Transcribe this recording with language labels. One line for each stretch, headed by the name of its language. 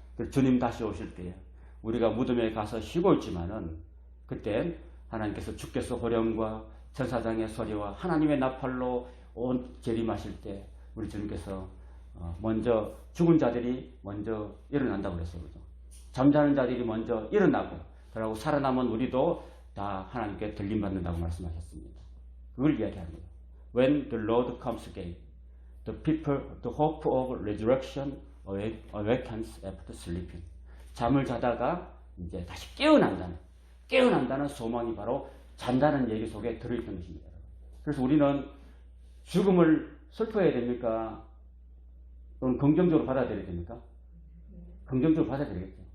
Korean: 주님 다시 오실 때 우리가 무덤에 가서 쉬고 있지만은 그때 하나님께서 주께서 호령과 천사장의 소리와 하나님의 나팔로 온 재림하실 때 우리 주님께서 먼저 죽은 자들이 먼저 일어난다고 그랬어요. 그죠? 잠자는 자들이 먼저 일어나고 그러고 살아남은 우리도 다 하나님께 들림받는다고 말씀하셨습니다. 그걸 이야기하는 거예요.
English: When the Lord comes again, the people, the hope of resurrection awakens after sleeping.
Korean: 잠을 자다가 이제 다시 깨어난다는 소망이 바로 잔다는 얘기 속에 들어있는 것입니다. 그래서 우리는 죽음을 슬퍼해야 됩니까? 또는 긍정적으로 받아들여야 됩니까? 긍정적으로 받아들이겠죠.